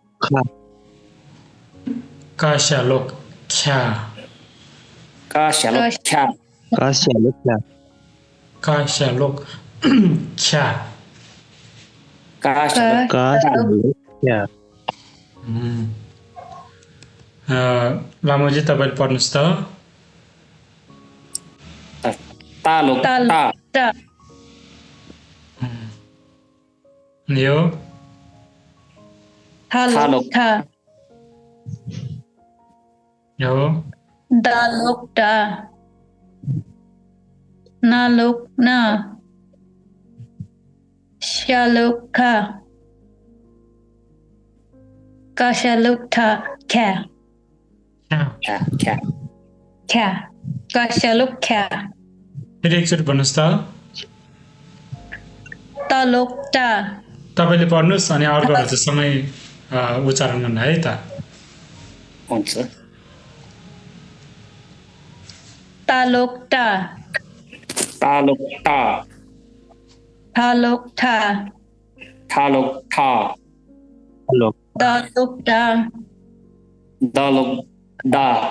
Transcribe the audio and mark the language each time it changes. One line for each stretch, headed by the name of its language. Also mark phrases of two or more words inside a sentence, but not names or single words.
Nepali: का शालोक ख्या का स्यालोक ख्या श्यालोक का शालोक ख्या का स्यालोक लामोजी तपाईँले पढ्नुहोस् त तालोक ता टा अनि यो थालोक था यो दालोक टा नालोक ना श्यालोक खा काशालोक था ख्या ख्या ख्या ख्या काशालोक ख्या फेरि एकचोटि भन्नुहोस् त तालोक टा तपाईँले पढ्नुहोस् अनि अर्कोहरू चाहिँ सँगै उच्चारण गर्नु है त हुन्छ तालोक टा तालोक टा थालोक था थालोक ठा दालोक टा दालोक डा